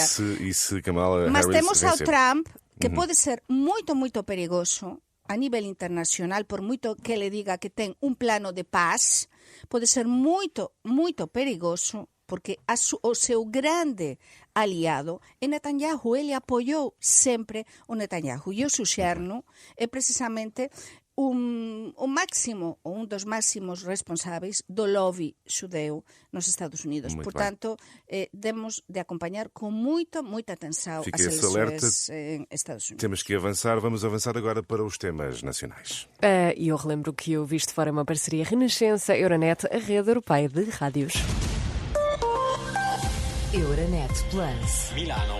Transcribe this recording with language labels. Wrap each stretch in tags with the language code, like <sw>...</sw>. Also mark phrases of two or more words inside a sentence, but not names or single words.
<gl>Mas temos ao Trump, que pode ser moito perigoso a nivel internacional, por moito que le diga que ten un plano de paz, pode ser moito perigoso, porque o seu grande aliado é Netanyahu. Ele apoiou sempre o Netanyahu. E o seu xerno é precisamente un dos máximos responsáveis do lobby xudeu nos Estados Unidos. Portanto, demos de acompañar con moita atenção as eleições en Estados Unidos.</gl> <pt>Temos que avançar. Vamos avançar agora para os temas nacionais. E eu relembro que o Visto Fora é uma parceria Renascença-Euronet, a rede europeia de rádios. Euronet Plus. Milano.</pt>